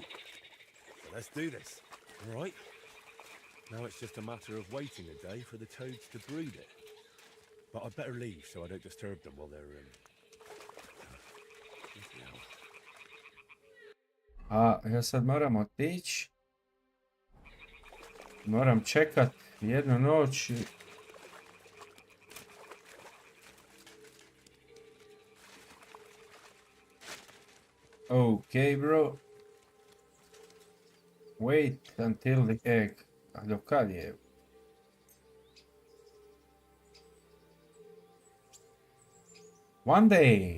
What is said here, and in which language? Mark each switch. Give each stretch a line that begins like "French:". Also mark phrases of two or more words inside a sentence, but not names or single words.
English: So let's do this, all right? Now it's just a matter of waiting a day for the toads to breed it. But I'd better leave so I don't disturb them while they're
Croatian: ja sad moram otići. Moram čekat jednu noć.
English: Okay, bro. Wait until the egg.
Croatian: A do kad je?
English: One day.